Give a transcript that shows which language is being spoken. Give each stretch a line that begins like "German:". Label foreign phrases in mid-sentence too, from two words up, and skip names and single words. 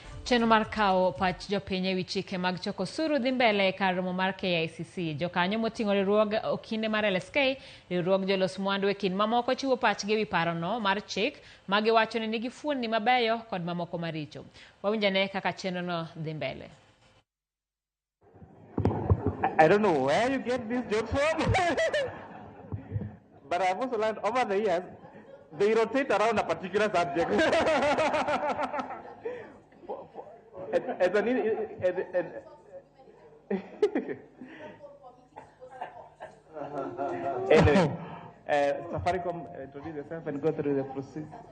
Luo (Kenya and Tanzania): Chenro mar kawo pach jopiny ewi chike mag choko osuru dhi mbele e kar romo mar KICC. Jokanyo moting'o riwruog okinde mar LSK, riwruog jolos mwandu e kind mamoko chiwo pachgi ewi parono mar chik ma giwacho ni nigi fuonni mabeyo kod mamoko maricho. Wawinjane kaka chenrono dhi mbele.
English: I don't know where you get these jokes from, but I've also learned over the years they rotate around a particular subject. Anyway, Safaricom, introduce yourself and go through the process.